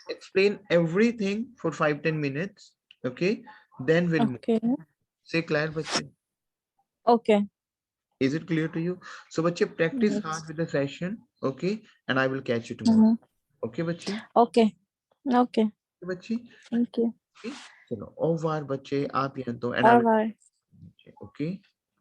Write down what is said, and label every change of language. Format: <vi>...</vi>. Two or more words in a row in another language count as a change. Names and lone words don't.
<en>explain everything for 5-10 minutes. Okay, then we'll move. Okay. Say clear, bache. Okay. Is it clear to you? So, bache, practice hard Yes. with the session. Okay, and I will catch you tomorrow. Mhm. Okay, bache. Okay. Okay. Okay, bache. Thank you. Okay. चलो,</en> <fr>au revoir,</fr> <hi>बच्चे आप यहाँ तो</hi> <en>and I Bye will. bye. Okay.</en>